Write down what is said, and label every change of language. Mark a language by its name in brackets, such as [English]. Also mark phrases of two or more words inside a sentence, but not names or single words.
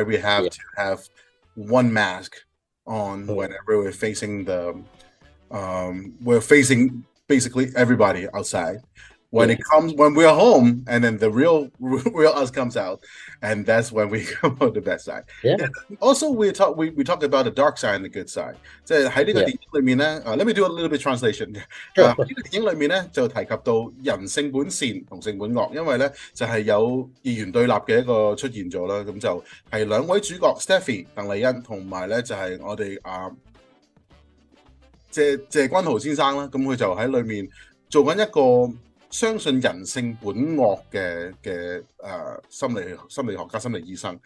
[English] We have to have one mask on whenever we're facing basically everybody outside. When we're home, and then the real us comes out, and that's when we come on the bad side. Also, we talk about the dark side and the good side. [Cantonese] 即係喺呢個電影裏面咧 ， [English] let me do a little bit translation。 [Cantonese] 喺呢個電影裏面咧，就提及到人性本善同性本惡，因為咧就係有二元對立嘅一個出現咗啦。咁就係兩位主角 Stephy 鄧麗欣同埋咧就係我哋謝君豪先生啦。咁佢就喺裏面做緊一個相信人性本惡嘅心理學家、心理醫生。